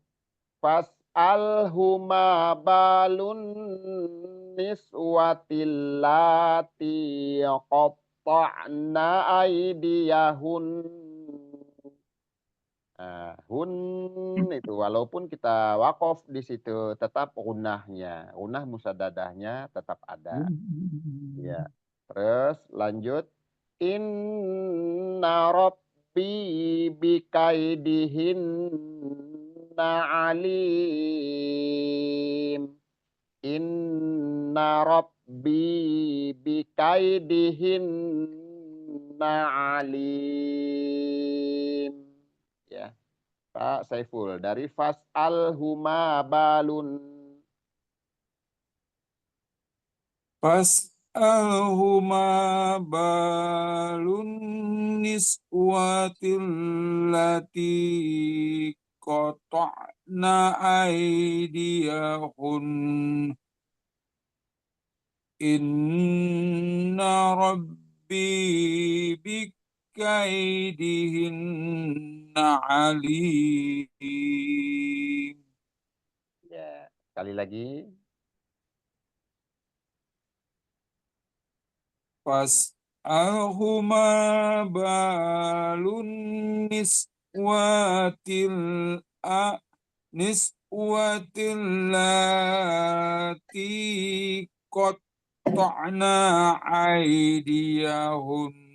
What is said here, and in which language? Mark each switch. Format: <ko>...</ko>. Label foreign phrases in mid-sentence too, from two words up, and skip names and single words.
<ar>فاسأله ما بال النسوة اللاتي قطعن أيديهن.</ar> <id>Nah, hun itu walaupun kita wakof di situ tetap gunahnya, gunah musadadahnya tetap ada. Ya. Terus lanjut,</id> <ar>إن ربي بكيدهن عليم. إن ربي بكيدهن عليم.</ar> <id>Ya. Pak Saiful dari</id> <ar>فاسأله ما بال. فاسأله ما بال النسوة اللاتي قطعن أيديهن. إن ربي بكيدهن عليم.</ar> <id>Ya, sekali lagi.</id> <ar>فاسأله ما بال النسوة اللاتي قطعن أيديهن.</ar>